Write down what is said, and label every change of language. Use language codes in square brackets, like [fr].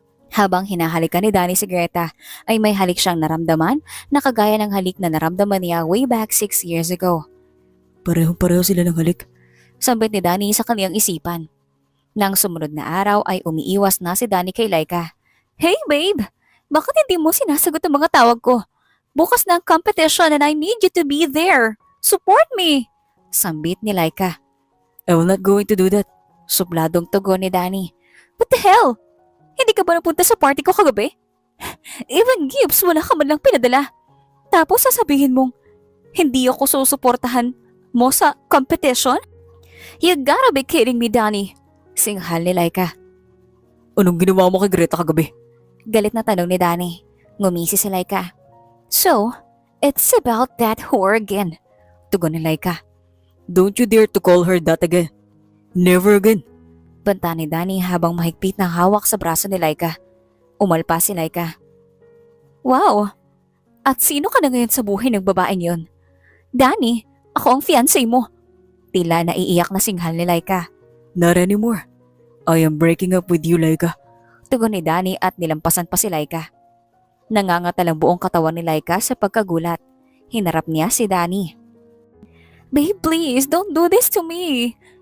[tl] Habang hinahalikan ni Danny si Greta, ay may halik siyang naramdaman na kagaya ng halik na naramdaman niya way back 6 years ago. Parehong-pareho sila ng halik. Sambit ni Danny sa kaniyang isipan. Nang sumunod na araw ay umiiwas na si Danny kay Laika. [en] Hey babe! [tl] Bakit hindi mo sinasagot ang mga tawag ko? Bukas na ang competition [en] and I need you to be there. Support me! [tl] Sambit ni Laika. [en] I will not going to do that. [tl] Supladong tugon ni Danny. [en] What the hell? [tl] Hindi ka ba napunta sa party ko kagabi? [en] Even gifts [tl] wala ka man lang pinadala. Tapos sasabihin mong, hindi ako susuportahan mo sa competition? [en] You gotta be kidding me, Danny. [tl] Singhal ni Laika. Anong ginawa mo kay Greta kagabi? Galit na tanong ni Danny. Ngumisi si Laika. [en] So, it's about that whore again. [tl] Tugon ni Laika. [en] Don't you dare to call her that again. Never again. [tl] Banta ni Danny habang mahigpit na hawak sa braso ni Laika. Umalpa si Laika. Wow! At sino ka na ngayon sa buhay ng babaeng yon? Danny, ako ang fiancé mo. Tila naiiyak na singhal ni Laika. [en] Not anymore. I am breaking up with you, Laika. [tl] Tugon ni Danny at nilampasan pa si Laika. Nangangatal ang buong katawan ni Laika sa pagkagulat. Hinarap niya si Danny. [en] Babe, please, don't do this to me.